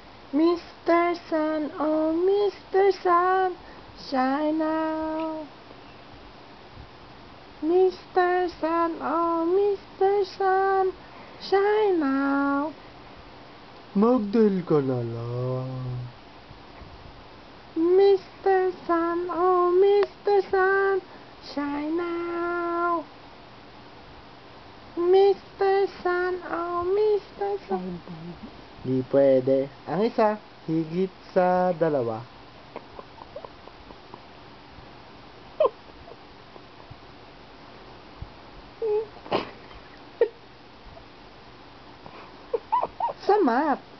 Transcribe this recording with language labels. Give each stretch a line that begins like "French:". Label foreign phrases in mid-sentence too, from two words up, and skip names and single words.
English: Mr. Sun, oh Mr. Sun, shine now. Mr. Sun, oh Mr. Sun, shine now.
Filipino: Magdal ka na lang.
English: Mr. Sun, oh Mr. Sun, shine now. Mr. Sun, oh Mr. Sun.
Filipino: Di pwede. Ang isa, higit sa dalawa. Sa map.